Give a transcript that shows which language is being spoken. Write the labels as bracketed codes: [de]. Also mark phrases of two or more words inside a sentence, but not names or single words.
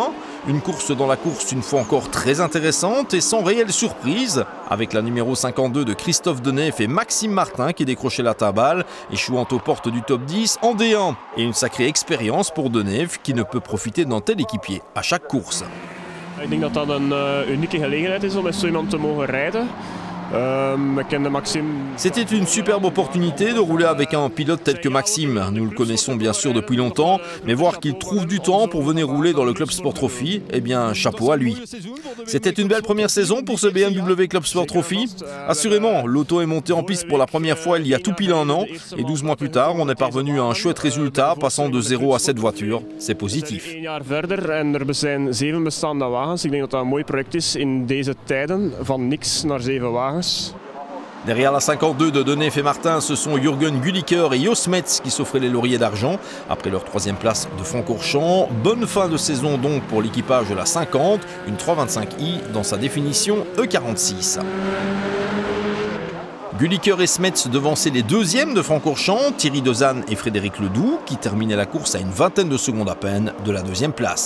[fr] Une course dans la course, une fois encore très intéressante et sans réelle surprise, avec la numéro 52 de Christophe Denef et Maxime Martin qui décrochait la timbale, échouant aux portes du top 10 en D1. Et une sacrée expérience pour Denef qui ne peut profiter d'un tel équipier à chaque course. [nl] Ik denk dat dat een unieke gelegenheid is om met zo iemand te mogen rijden. [fr] C'était une superbe opportunité de rouler avec un pilote tel que Maxime. Nous le connaissons bien sûr depuis longtemps, mais voir qu'il trouve du temps pour venir rouler dans le Club Sport Trophy, eh bien chapeau à lui. C'était une belle première saison pour ce BMW Club Sport Trophy. Assurément, l'auto est montée en piste pour la première fois il y a tout pile un an, et 12 mois plus tard, on est parvenu à un chouette résultat, passant de 0 à 7 voitures. C'est positif. [nl] Een jaar verder en er zijn 7 bestaande wagens. Ik denk dat dat een mooi project is in deze tijden, van niks naar 7 wagens. [fr] Derrière la 52 de Denef et Martin, ce sont Jürgen Gulliker et Jos Metz qui s'offraient les lauriers d'argent après leur 3e place de Francorchamps. Bonne fin de saison donc pour l'équipage de la 50, une 325i dans sa définition E46. Gulliker et Smets devançaient les 2e de Francorchamps, Thierry Dezanne et Frédéric Ledoux, qui terminaient la course à une vingtaine de secondes à peine de la 2e place.